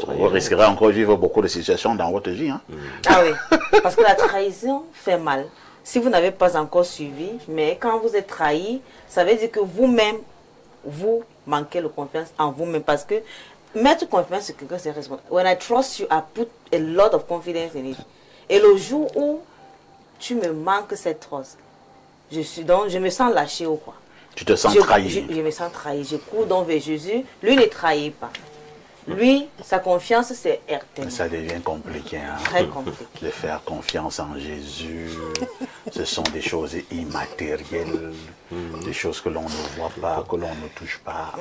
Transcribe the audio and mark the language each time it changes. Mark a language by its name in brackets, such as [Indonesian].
[French] Vous risquerez encore de vivre beaucoup de situations dans votre vie. Hein? Ah oui, parce que la trahison fait mal. Si vous n'avez pas encore suivi, mais quand vous êtes trahi, ça veut dire que vous-même, vous manquez de confiance en vous-même. Parce que mettre confiance sur quelqu'un, c'est responsable. [English] When I trust you, I put a lot of confidence in it. [French] Et le jour où tu me manques cette trust, je me sens lâché ou quoi. Tu te sens trahi. Je me sens trahi. Je cours donc vers Jésus. Lui ne trahit pas. Lui, sa confiance, c'est RTM. Ça devient compliqué. Hein? Très compliqué. De faire confiance en Jésus, ce sont des choses immatérielles, des choses que l'on ne voit pas, que l'on ne touche pas.